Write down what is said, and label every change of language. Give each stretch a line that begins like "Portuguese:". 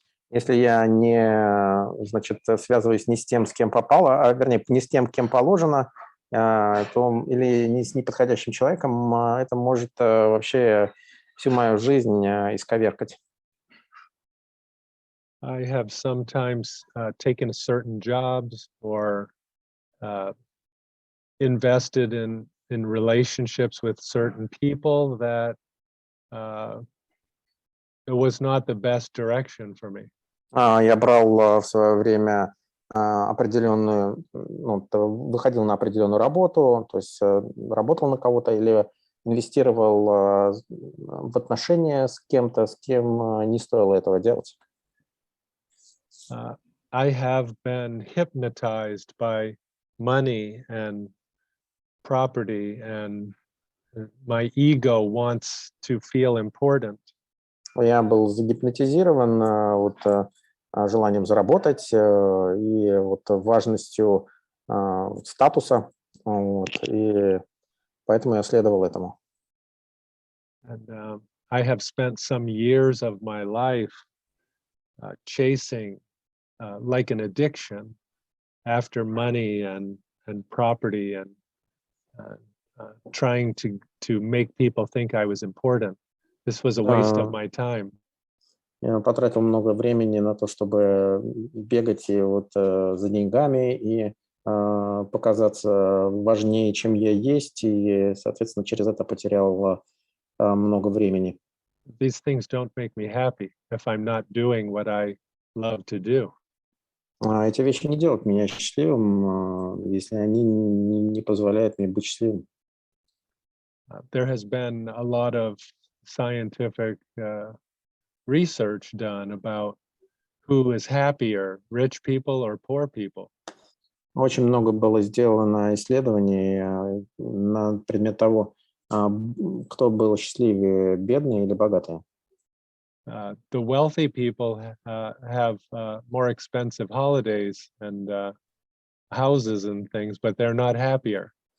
Russian: Если я не, значит, связываюсь не с тем, с кем попало, вернее, не с тем, кем положено, то или не с неподходящим человеком, это может вообще всю мою жизнь исковеркать.
English: I have sometimes taken certain jobs or invested in relationships with certain people that it was not the best direction for me.
Russian: Я брал в свое время определенную, выходил на определенную работу, то есть работал на кого-то или инвестировал в отношения с кем-то, с кем не стоило этого делать.
English: I have been hypnotized by money and property, and my ego wants to feel important.
Russian: Я был загипнотизирован желанием заработать и важностью статуса, и поэтому я следовал этому.
English: And I have spent some years of my life chasing, like an addiction, after money and property, and trying to make people think I was important. This was a waste of my time.
Russian: Я потратил много времени на то, чтобы бегать и за деньгами и показаться важнее, чем я есть, и, соответственно, через это потерял много времени.
English: These things don't make me happy if I'm not doing what I love to do.
Russian: Эти вещи не делают меня счастливым, если они не позволяют мне быть счастливым.
English: There has been a lot of scientific research done about who is happier, rich people or poor people.
Russian: Очень много было сделано исследований на предмет того, кто был счастливее, бедные или богатые.
English: The wealthy people have more expensive holidays and houses and things, but they're not happier.